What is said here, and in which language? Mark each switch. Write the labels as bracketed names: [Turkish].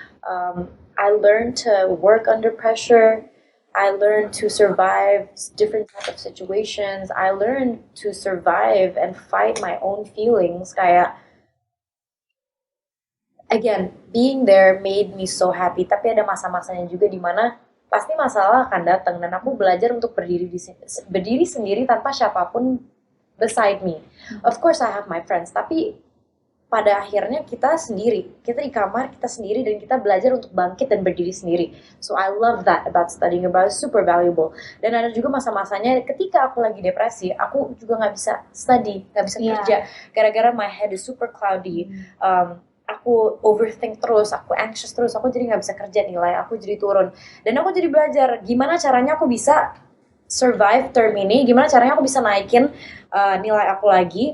[English] I learned to work under pressure. I learned to survive different types of situations. I learned to survive and fight my own feelings. Kayak, again, being there made me so happy. [Indonesian] Tapi ada masa-masanya juga di mana pasti masalah akan datang dan aku belajar untuk berdiri sendiri tanpa siapapun [English] beside me. Of course I have my friends, [Indonesian] tapi pada akhirnya kita sendiri, kita di kamar, kita sendiri, dan kita belajar untuk bangkit dan berdiri sendiri. [English] So I love that about studying abroad, super valuable. [Indonesian] Dan ada juga masa-masanya ketika aku lagi depresi, aku juga nggak bisa study, nggak bisa kerja, gara-gara [English] my head is super cloudy. [Indonesian] Aku overthink terus, aku anxious terus, aku jadi nggak bisa kerja, nilai aku jadi turun. Dan aku jadi belajar gimana caranya aku bisa survive term ini, gimana caranya aku bisa naikin nilai aku lagi.